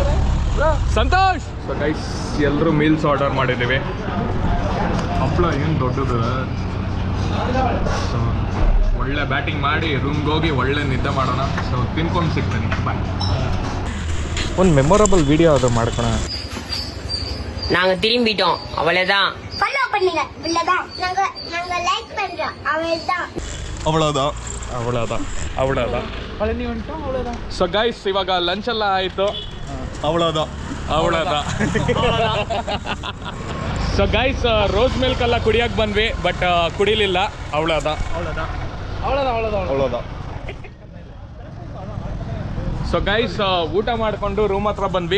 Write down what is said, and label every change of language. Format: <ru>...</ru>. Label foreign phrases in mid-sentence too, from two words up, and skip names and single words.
<kn>ಸಂತೋಷ್.</kn> <en>so guys</en> <kn>ಎಲ್ಲರೂ ಮೀಲ್ಸ್ ಆರ್ಡರ್ ಮಾಡಿದ್ದೀವಿ. ಹಪ್ಪಳ ಏನು ದೊಡ್ಡದು. ಸೊ ಒಳ್ಳೆ ಬ್ಯಾಟಿಂಗ್ ಮಾಡಿ ರೂಮ್ಗೆ ಹೋಗಿ ಒಳ್ಳೆ ನಿದ್ದೆ ಮಾಡೋಣ. ಸೊ ತಿನ್ಕೊಂಡು ಸಿಗ್ತೀನಿ. ಬಾಯ್. ಒಂದು</kn> <en>memorable video</en> <kn>ಅದು ಮಾಡ್ಕೊಳ.</kn> <ta>நாங்க திரும்பிட்டோம், அவ்வளவுதான். ஃபாலோ பண்ணுங்க இவ்வளவுதான். நாங்க லைக் பண்றோம் அவ்வளவுதான்.</ta> <kn>ಅವಳದ. ಪಳನಿ ಉಂಟು ಅವಳದ.</kn> <en>so guys</en> <kn>ಇವಾಗ ಲಂಚ್ ಎಲ್ಲ ಆಯಿತು. ಅವಳದ.</kn> <en>so guys rose milk</en> <kn>ಎಲ್ಲ ಕುಡಿಯಕ್ಕೆ ಬಂದ್ವಿ, ಬಟ್ ಕುಡಿಲಿಲ್ಲ. ಅವಳದ.</kn> <en>so guys</en> <kn>ಊಟ ಮಾಡಿಕೊಂಡು ರೂಮ್ ಹತ್ರ ಬಂದ್ವಿ.</kn>